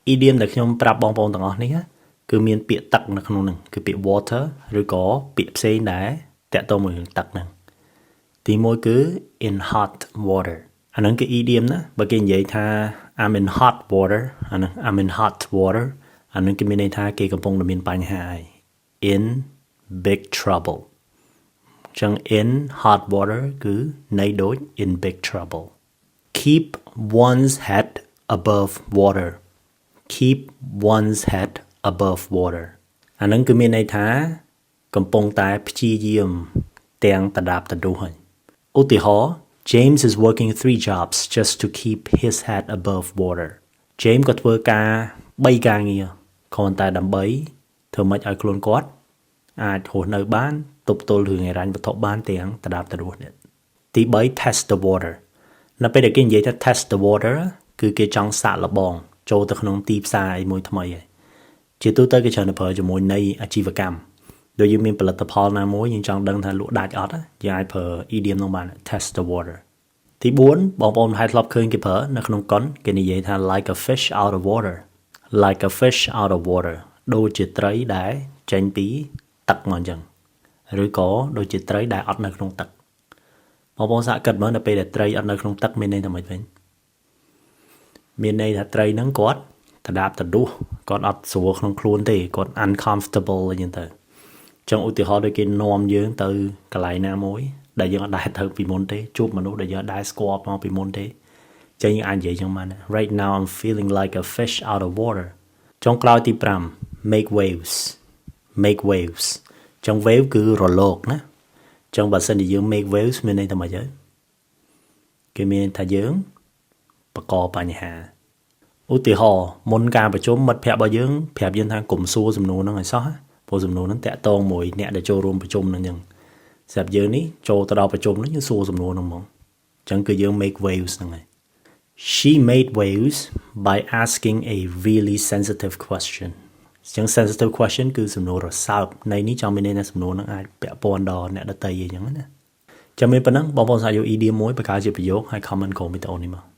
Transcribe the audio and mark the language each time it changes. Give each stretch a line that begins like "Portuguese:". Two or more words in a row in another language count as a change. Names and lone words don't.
Khmer: idiom ដែលខ្ញុំប្រាប់បងប្អូនទាំងអស់នេះគឺមានពាក្យទឹកនៅក្នុងហ្នឹងគឺពាក្យ water ឬក៏ពាក្យផ្សេងដែរតាក់ទងមួយនឹងទឹក ហ្នឹងទីមួយគឺ
English: in hot water
Khmer: អាហ្នឹងគឺ idiom ណាបើគេនិយាយថា
English: I'm in hot water
Khmer: អា ហ្នឹង
English: I'm in hot water
Khmer: អាហ្នឹងគេមានន័យថាគេកំពុងតែមានបញ្ហាហើយ
English: in big trouble
Khmer: ចឹង
English: in hot water
Khmer: គឺន័យដូច
English: in big trouble keep one's head above water keep one's head above water
Khmer: អាហ្នឹងគឺមានន័យថាកំពុងតែព្យាយាមទាំងតដាបតដួសហើយឧទាហរណ៍
English: James is working 3 jobs just to keep his head above water
Khmer: James ក៏ធ្វើការ3ការងារគ្រាន់តែដើម្បីធ្វើម៉េចឲ្យខ្លួនគាត់អាចរស់នៅបានទប់ទល់រឿងហិរញ្ញវត្ថុបានទាំងតដាបតដួសនេះទី3
English: test the water
Khmer: នៅពេលដែលគេនិយាយថា
English: test the water
Khmer: គឺគេចង់ សាកល្បងចូលទៅក្នុងទីផ្សារមួយថ្មីហើយជាទូទៅគេច្រើនប្រើជាមួយនៃអាជីវកម្មដូចយើងមានផលិតផលណាមួយយើងចង់ដឹងថាលក់ដាច់អត់យើងអាចប្រើ idiom នោះបាន
English: test the water
Khmer: ទី4បងប្អូនហើយធ្លាប់ឃើញគេប្រើនៅក្នុងកុនគេនិយាយថា
English: like a fish out of water like a fish out of water
Khmer: ដូចជាត្រីដែលចេញ ពីទឹកមកអញ្ចឹងឬក៏ដូចជាត្រីដែលអត់នៅក្នុងទឹកបងប្អូនសាកគិតមើលនៅពេលដែលត្រីអត់នៅក្នុងទឹកមានន័យថាម៉េចវិញមានន័យថាត្រីហ្នឹងគាត់តដាបតដួសគាត់អត់ស្រួលក្នុងខ្លួនទេគាត់ uncomfortable អញ្ចឹងទៅចឹងឧទាហរណ៍ដូចគេនាំយើងទៅកន្លែងណាមួយដែលយើងអត់ដែរទៅពីមុនទេជួបមនុស្សដែលយើងអត់ដែរស្គាល់មកពីមុនទេចឹងយើងអាចនិយាយចឹងបាន
English: Right now I'm feeling like a fish out of water
Khmer: ចុងក្រោយទី5 make waves ចឹង wave គឺរលកណាចឹងបើសិនជាយើង
English: make waves
Khmer: មានន័យថាម៉េចហើយគេមានថាយើងបង្កបញ្ហា ឧទាហរណ៍មុនការប្រជុំមិត្តភ័ក្តិរបស់យើងប្រាប់យើងថាកុំសួរសំណួរហ្នឹងឲ្យសោះព្រោះសំណួរហ្នឹងតាក់ទងមួយអ្នកដែលចូលរួមប្រជុំហ្នឹងអញ្ចឹងសម្រាប់យើងនេះចូលទៅដល់ប្រជុំហ្នឹងយើងសួរសំណួរហ្នឹងហ្មងអញ្ចឹងគឺយើង
English: make waves
Khmer: ហ្នឹងហើយ
English: She made waves by asking a really sensitive question
Khmer: អញ្ចឹង
English: sensitive question
Khmer: គឺសំណួររសើបនៃនេះចង់មានន័យថាសំណួរហ្នឹងអាចពាក់ព័ន្ធដល់អ្នកដទៃអញ្ចឹងណាចាំមានប៉ុណ្ណឹងបងប្អូនសាកយក idiom មួយបង្កើតជាប្រយោគហើយ comment ក្រោមវីដេអូនេះមក